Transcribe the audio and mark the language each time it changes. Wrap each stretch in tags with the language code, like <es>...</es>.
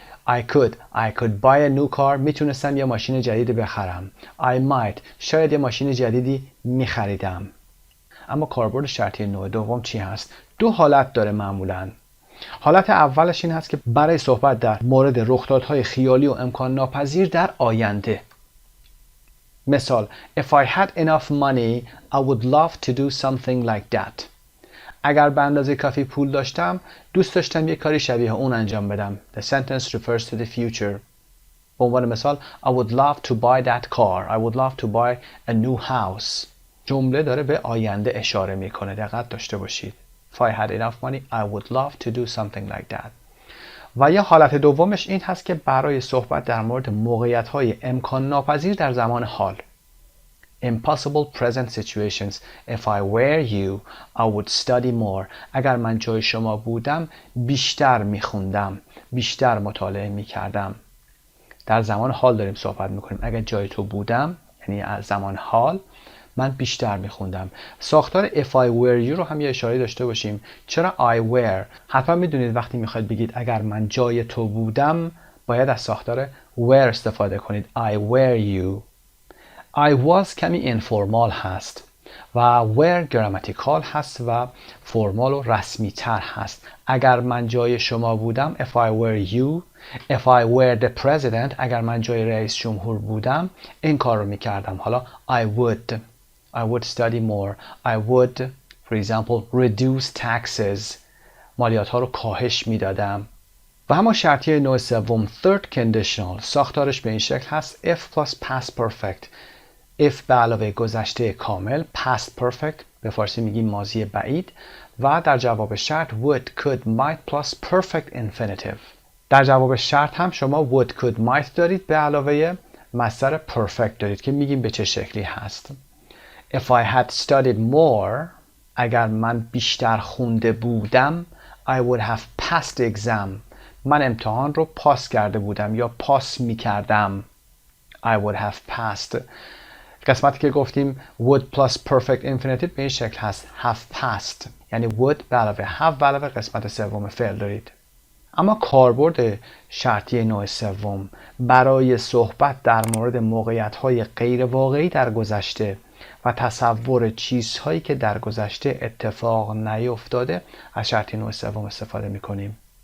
<en>I could buy a new car،</en> <fa>میتونستم یه ماشین جدید بخرم.</fa> <en>I might،</en> <fa>شاید یه ماشین جدیدی میخریدم. اما کاربرد شرطی نوع دوم چی هست؟ دو حالت داره معمولاً. حالت اولش این هست که برای صحبت در مورد رخدادهای خیالی و امکان ناپذیر در آینده.</fa> <en>مثال If I had enough money I would love to do something like that.</en> <fa>اگر به اندازه کافی پول داشتم دوست داشتم یک کاری شبیه اون انجام بدم.</fa> <en>The sentence refers to the future.</en> <fa>به عنوان مثال</fa> <en>I would love to buy that car. I would love to buy a new house.</en> <fa>جمله داره به آینده اشاره میکنه. دقت داشته باشید.</fa> <en>If I had enough money I would love to do something like that.</en> <fa>و یا حالت دومش این هست که برای صحبت در مورد موقعیت‌های امکان ناپذیر در زمان حال.</fa> <en>Impossible present situations. If I were you I would study more.</en> <fa>اگر من جای شما بودم بیشتر میخوندم، بیشتر مطالعه میکردم. در زمان حال داریم صحبت میکنیم. اگر جای تو بودم، یعنی از زمان حال، من بیشتر میخوندم. ساختار</fa> <en>if I were you</en> <fa>رو هم یه اشاره داشته باشیم. چرا I were؟ حتما میدونید وقتی میخواید بگید اگر من جای تو بودم باید از ساختار were استفاده کنید.</fa> <en>I were you.</en> <fa>I was کمی informal هست و were grammatical هست و فرمال و رسمی تر هست. اگر من جای شما بودم</fa> <en>if I were you. If I were the president،</en> <fa>اگر من جای رئیس جمهور بودم این کار رو میکردم. حالا</fa> <en>I would study more. I would for example reduce taxes.</en> <fa>مالیات ها رو کاهش میدادم. و اما شرطی نوع سوم third conditional. ساختارش به این شکل هست</fa> <en>if plus past perfect.</en> <fa>if به علاوه گذشته کامل، past perfect به فارسی میگیم ماضی بعید، و در جواب شرط</fa> <en>would could might plus perfect infinitive.</en> <fa>در جواب شرط هم شما would could might دارید به علاوه مصدر perfect دارید که میگیم به چه شکلی هست.</fa> <en>If I had studied more،</en> <fa>اگر من بیشتر خونده بودم،</fa> <en>I would have passed the exam.</en> <fa>من امتحان رو پاس کرده بودم یا پاس میکردم.</fa> <en>I would have passed.</en> <fa>قسمتی که گفتیم would plus perfect infinitive به این شکل هست</fa> <en>have passed،</en> <fa>یعنی would به علاوه have به علاوه قسمت سوم فعل دارید. اما کاربرد شرطی نوع سوم برای صحبت در مورد موقعیت‌های غیر واقعی در گذشته و تصور چیزهایی که در گذشته اتفاق نیفتاده از شرطی نوع سوم استفاده می‌کنیم.</fa>